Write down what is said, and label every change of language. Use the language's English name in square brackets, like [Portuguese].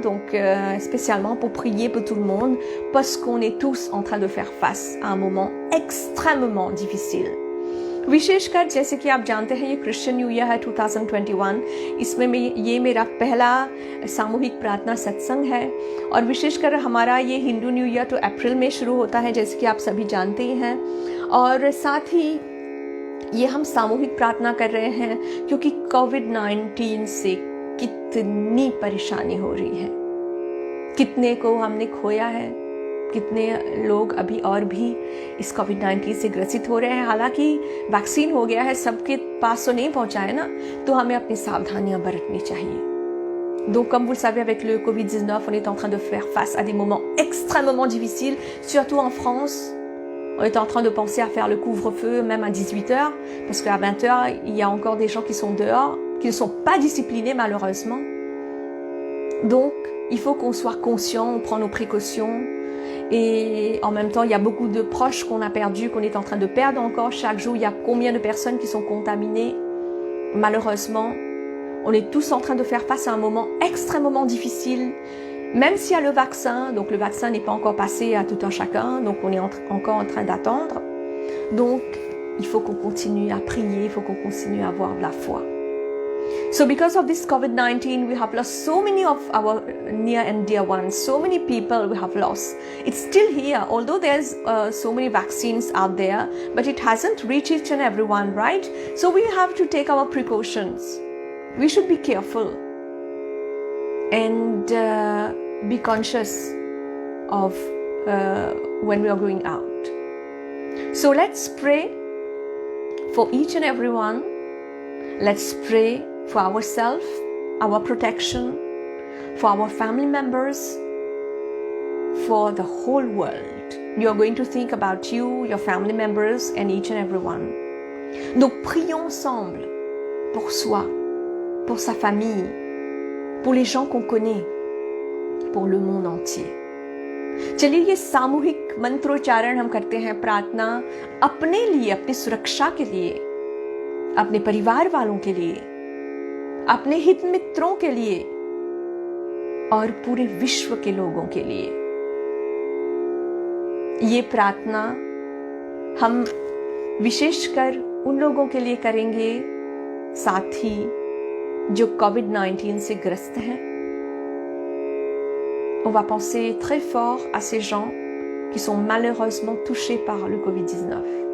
[French] Donc, spécialement pour prier pour tout le monde, parce qu'on est tous en train de faire face à un moment extrêmement difficile. [Hindi] विशेषकर जैसे कि आप जानते हैं ये क्रिश्चियन न्यू ईयर है 2021, इसमें ये मेरा पहला सामूहिक प्रार्थना सत्संग है। और विशेषकर हमारा ये हिंदू न्यू ईयर तो अप्रैल में शुरू होता है, जैसे कि आप सभी जानते ही हैं। और साथ ही ये हम सामूहिक प्रार्थना कर रहे हैं क्योंकि कोविड-19 से कितनी परेशानी हो रही है, कितने को हमने खोया है, कितने लोग अभी और भी इस कोविड-19 से ग्रसित हो रहे हैं। हालांकि वैक्सीन हो गया है, सबके पास तो नहीं पहुंचा है ना, तो हमें अपनी सावधानियां बरतनी चाहिए। [French] Donc, comme vous le savez, avec le Covid-19, on est en train de faire face à des moments extrêmement difficiles, surtout en France. On est en train de penser à faire le couvre-feu même à 18h, parce qu'à 20h, il y a encore des gens qui sont dehors, qui ne sont pas disciplinés malheureusement. Donc, il faut qu'on soit conscient, on prend nos précautions. Et en même temps, il y a beaucoup de proches qu'on a perdus, qu'on est en train de perdre encore. Chaque jour, il y a combien de personnes qui sont contaminées. Malheureusement, on est tous en train de faire face à un moment extrêmement difficile. Même s'il y a le vaccin, donc le vaccin n'est pas encore passé à tout un chacun, donc on est encore en train d'attendre. Donc, il faut qu'on continue à prier, il faut qu'on continue à avoir de la foi. [English] So because of this COVID-19, we have lost so many of our near and dear ones, so many people we have lost. It's still here, although there's so many vaccines out there, but it hasn't reached each and everyone, right? So we have to take our precautions. We should be careful and be conscious of when we are going out. So let's pray for each and everyone. Let's pray for ourselves, our protection, for our family members, for the whole world. You are going to think about you, your family members, and each and everyone. [French] Donc prions ensemble pour soi, pour sa famille, pour les gens qu'on connaît, pour le monde entier. [Hindi] चलिए ये सामूहिक मंत्रोच्चारण हम करते हैं, प्रार्थना अपने लिए, अपनी सुरक्षा के लिए, अपने परिवार वालों के लिए, अपने हित मित्रों के लिए और पूरे विश्व के लोगों के लिए। ये प्रार्थना हम विशेषकर उन लोगों के लिए करेंगे, साथ ही जो कोविड-19 से ग्रस्त हैं। [French] On va penser très fort à ces gens qui sont malheureusement touchés par le Covid-19.